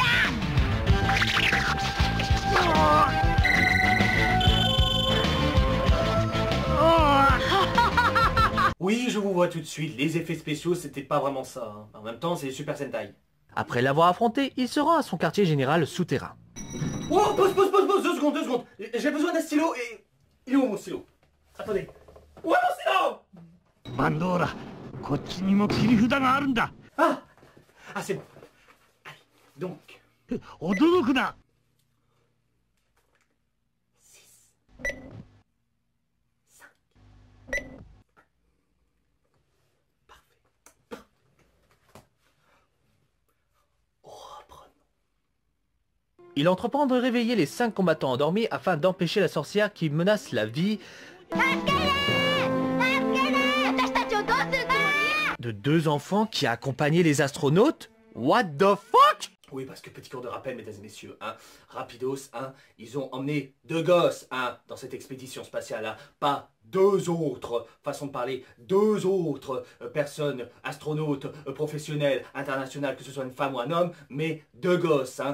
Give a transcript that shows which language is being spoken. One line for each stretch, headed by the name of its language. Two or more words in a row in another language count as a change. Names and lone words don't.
French: Oui, je vous vois tout de suite, les effets spéciaux, c'était pas vraiment ça. Hein. En même temps, c'est Super Sentai. Après l'avoir affronté, il se rend à son quartier général souterrain. Oh, pause, 2 secondes. J'ai besoin d'un stylo et... Il est où mon stylo? Attendez. Où est mon stylo?
Japanese: Bandora, こっちにも切り札があるんだ。
French: Ah, c'est bon. Allez, donc...
Japanese: 驚くな。
French: Il entreprend de réveiller les 5 combattants endormis afin d'empêcher la sorcière qui menace la vie de 2 enfants qui accompagnaient les astronautes.
English: What the fuck?
French: Oui, parce que petit cours de rappel, mesdames et messieurs, hein, rapidos, hein, ils ont emmené 2 gosses, hein, dans cette expédition spatiale, hein, pas 2 autres, façon de parler, 2 autres personnes, astronautes, professionnels, internationales, que ce soit une femme ou un homme, mais 2 gosses, hein.